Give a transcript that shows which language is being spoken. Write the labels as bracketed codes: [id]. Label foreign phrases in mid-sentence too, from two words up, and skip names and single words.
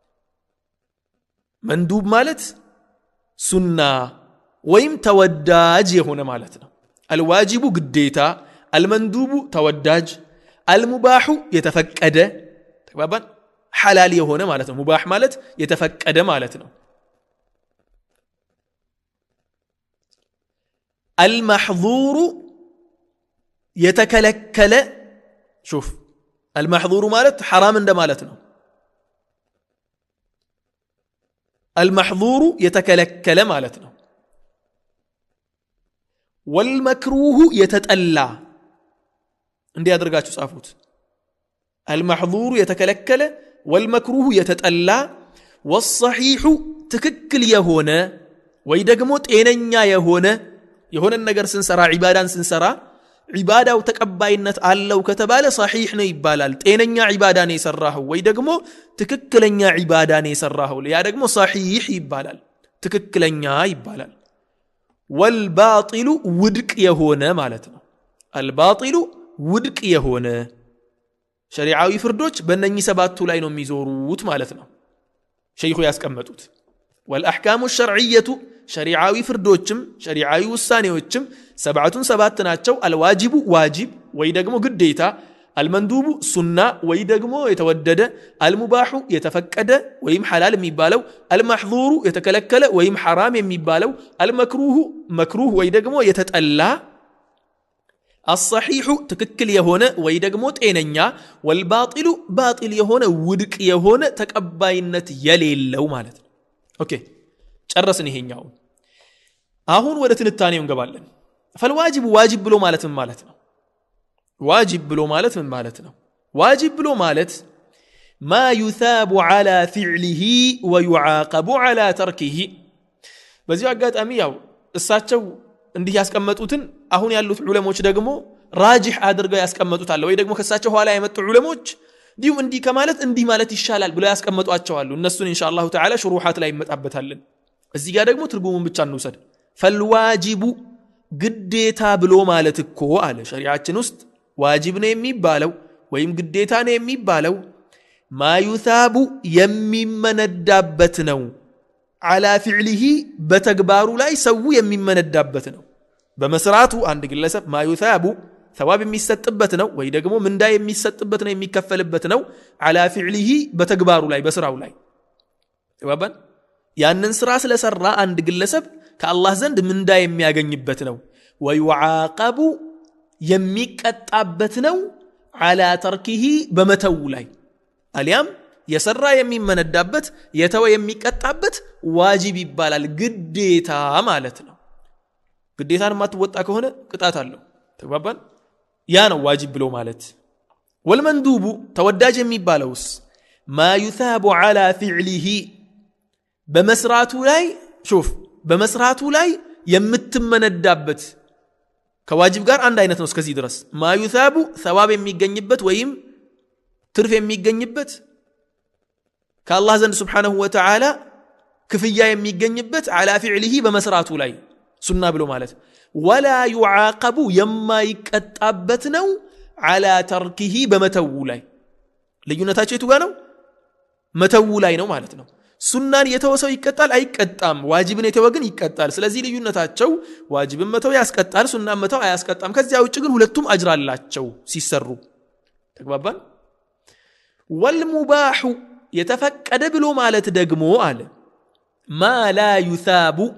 [am] መንዱብ ማለት ሱና ወይም ተወዳጅ የሆነ ማለት ነው الواجب ግዴታ المندوب ተወዳጅ المباح የተፈቀደ ተባባን ሐላል የሆነ ማለት ነው ሙባህ ማለት የተፈቀደ ማለት ነው المحظور የተከለከለ [ar] شوف المحظور [am] ማለት حرام እንደ ማለት ነው المحظور የተከለከለ ማለት ነው [ar] والمكروه يتطلع [am] እንዴ ያደርጋችሁ ጻፉት المحظور የተከለከለ [ar] والمكروه يتطلع [am] والصحيح ትክክል የሆነ ወይ ደግሞ ጤነኛ የሆነ ነገር ስንሰራ ዒባዳን ስንሰራ ዒባዳው ተቀባይነት አለው ከተባለ صحيح ነው ይባላል ጤነኛ ዒባዳ ነው የሰራው ወይ ደግሞ ትክክለኛ ዒባዳ ነው የሰራው ያ ደግሞ صحيح ይባላል ትክክለኛ ይባላል والباطل ውድቅ የሆነ ማለት ነው الباطل ውድቅ የሆነ ሸሪዓዊ ፍርዶች በእነኚህ ሰባቱ ላይ ነው የሚዞሩት ማለት ነው ሸይኹ ያስቀመጡት [ar] والأحكام الشرعية [am] شريعاዊ ፍርዶችም ሸሪዓዊ ውሳኔዎችም ሰባት ናቸው [ar] الواجب واجب [am] ወይ ደግሞ ግዴታ المندوب ሱና ወይ ደግሞ የተወደደ المباح የተፈቀደ ወይም ሐላል የሚባለው المحظور የተከለከለ ወይም حرام የሚባለው [ar] المكروه مكروه [am] ወይ ደግሞ የተጠላ الصحيح ትክክል የሆነ ወይ ደግሞ ጤነኛ [ar] والباطل باطل [am] የሆነ ውድቅ የሆነ ተቀባይነት የሌለው ማለት ነው ኦኬ ጨረስን ይሄኛው አሁን ወደ ትንታኔው እንገባለን [ar] فالواجب واجب [am] ብሎ ማለት ምን ማለት ነው واجب ብሎ ማለት ምን ማለት ነው واجب ብሎ ማለት [ar] ما يثاب على فعله ويعاقب على تركه [am] በዚህ አጋጣሚ ያው እሳቸው እንዲህ ያስቀመጡትን አሁን ያሉት ዑለሞች ደግሞ ራጂህ አድርገው ያስቀመጡታል ወይ ደግሞ ከሳቸው ኋላ የመጡ ዑለሞች ዲው እንዲህ ከማለት እንዲህ ማለት ይሻላል ብለው ያስቀመጧቸው አሉ እነሱን [ar] إن شاء الله تعالى [am] ሽሩሃት ላይ እንመጣበታለን እዚህ ጋር ደግሞ ትርጉሙን ብቻ እንውሰድ فالواجب ግዴታ ብሎ ማለት እኮ አለ ሸሪዓችን ውስጥ ዋጅብ ነው የሚባለው ወይም ግዴታ ነው የሚባለው [ar] ما يثاب [am] የሚመነዳበት ነው [ar] على فعله [am] በተግባሩ ላይ ሰው የሚመነዳበት ነው በመስራቱ አንድ ግለሰብ [ar] ما يثاب ثواب [am] የሚሰጥበት ነው ወይ ደግሞ ምንዳ የሚሰጥበት ነው የሚከፈልበት ነው [ar] على فعله [am] በተግባሩ ላይ በስራው ላይ ተባባን ያንን ስራ ስለሰራ አንድ ግለሰብ ከአላህ ዘንድ ምንዳ የሚያገኝበት ነው ويعاقب የሚቀጣበት ነው [ar] على تركه [am] በመተው ላይ አሊያም የሰራ የሚመነዳበት የተወ የሚቀጣበት ዋጅብ ይባላል ግዴታ ማለት ነው ግዴታን ማትወጣ ከሆነ ቅጣት አለው ተባባን ያ ነው ዋጅብ ብሎ ማለት والمندوب ተወዳጅ የሚባለውስ [ar] ما يثاب على فعله [am] በመስራቱ ላይ شوف በመስራቱ ላይ የምትመነዳበት ከዋጅብ ጋር አንድ አይነት ነው እስከዚህ ድረስ [ar] ما يثاب ثواب [am] የሚገኝበት ወይም ትርፍ የሚገኝበት ከአላህ ዘንድ [ar] سبحانه وتعالى [am] ክፍያ የሚገኝበት [ar] على فعله [am] በመስራቱ ላይ ሱና ብሎ ማለት ወላ يعاقب የማይቀጣበት ነው [ar] على تركه [am] በመተው ላይ ልዩነታቸው የቱ ጋር ነው መተው ላይ ነው ማለት ነው ሱናን የተወሰው ይቀጣል አይቀጣም ዋጅብን የተወ ግን ይቀጣል ስለዚህ ልዩነታቸው ዋጅብን መተው ያስቀጣል ሱናን መተው አያስቀጣም ከዚያ ውጭ ግን ሁለቱም አጅር አላቸው ሲሰሩ ተግባባን والمباح የተፈቀደ ብሎ ማለት ደግሞ አለ [ar] ما لا يثاب